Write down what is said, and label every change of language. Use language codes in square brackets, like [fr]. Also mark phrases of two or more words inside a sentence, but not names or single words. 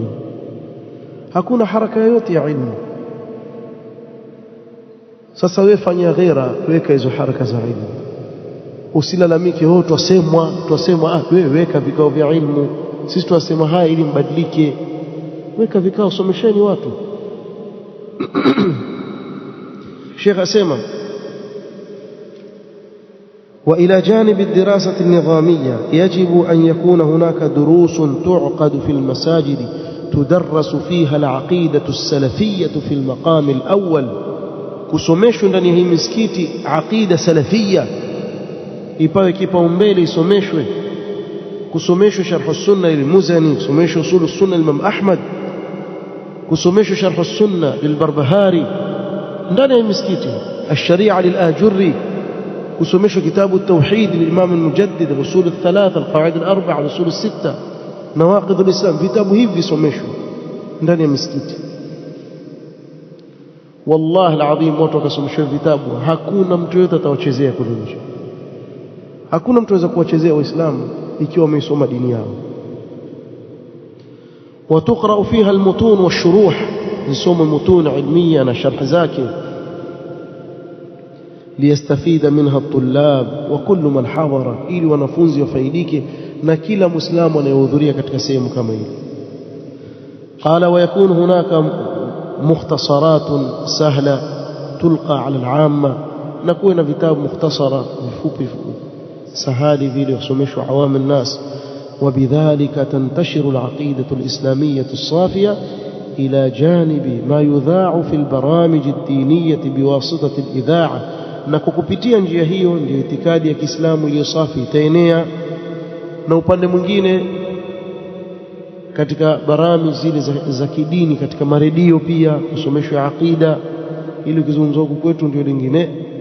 [sw] Hakuna haraka yoyote ya ilmu. Sasa wewe fanya ghera, weka hizo haraka za ilmu. Usilalamike twasemwa. Wewe weka vikao vya ilmu. Sisi tunasema haya ili mbadilike. Weka vikao, somesheni watu. Sheikh asema [ar] وإلى جانب الدراسة النظامية يجب أن يكون هناك دروس تعقد في المساجد تدرس فيها العقيدة السلفية في المقام الأول. [sw] kusomeshwa ndani ya hii misikiti [ar] عقيدة سلفية [sw] ipawe kipaumbele, isomeshwe. Kusomeshwa sharh as-sunna lil-Muzani, kusomeshwa usul as-sunna Imam Ahmad, kusomeshwa sharh as-sunna lil-Barbahari ndani ya misikiti, ash-sharia lil-Ajurri, kusomeshwa kitabu at-tauhid lil-Imam al-Mujaddid, al-usul ath-thalatha, al-qawaid al-arba'a, al-usul as-sitta, nawaqidh al-Islam. Vitabu hivi visomeshwe ndani ya misikiti. [ar] والله لازم, [sw] watu wakasomeshwa vitabu, hakuna mtu yote atawachezea kule nje. Hakuna mtu aweza kuwachezea Waislamu ikiwa wameisoma dini yao. [ar] وتقرأ فيها المتون والشروح، نسوم المتون علمية [sw] na sharh zake, [ar] ليستفيد منها الطلاب وكل من حضر، [sw] ili wanafunzi wafaidike na kila muislamu anayehudhuria katika sehemu kama hii. [ar] قال ويكون هناك مختصرات سهلة تلقى على العامة، نكون [sw] vitabu mukhtasara vifupi sahali vile wasomeshwa awam [ar] الناس. وبذلك تنتشر العقيدة الإسلامية الصافية إلى جانب ما يذاع في البرامج الدينية بواسطة الإذاعة. [sw] na kukupitia njia hiyo ndio itikadi ya Kiislamu iliyo safi itaenea. Na upande mwingine katika barami zile za kidini katika maredio pia kusomeshwa aqida, ili kizungumzo huku kwetu ndio lingine.